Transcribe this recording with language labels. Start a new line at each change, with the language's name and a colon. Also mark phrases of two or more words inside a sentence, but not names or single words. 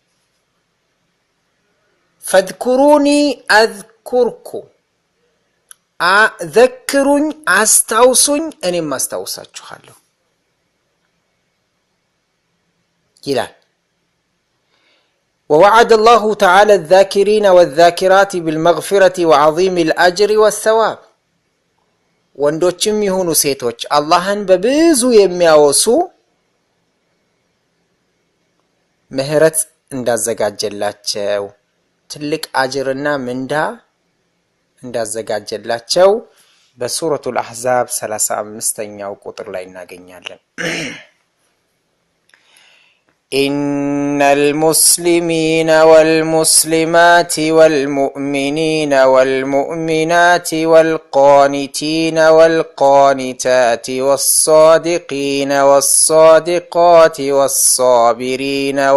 Arabic: فاذكروني أذكركم
Amharic: ዘክሩኝ አስታውሱኝ እኔም አስታውሳችኋለሁ ይላል።
Arabic: ووعد الله تعالى الذاكرين والذاكرات بالمغفرة وعظيم الأجر والثواب
Amharic: ወንዶችም ይሁኑ ሴቶች አላህን በብዙ የሚያወሱ ምህረት እንዳዘጋጀላቸው ትልቅ አጅርና ምንዳ እንዳዘጋጀላቸው በሱረቱል አሕዛብ 35ኛው ቁጥር ላይ እናገኛለን።
Arabic: إن المسلمين والمسلمات والمؤمنين والمؤمنات والقانتين والقانتات والصادقين والصادقات والصابرين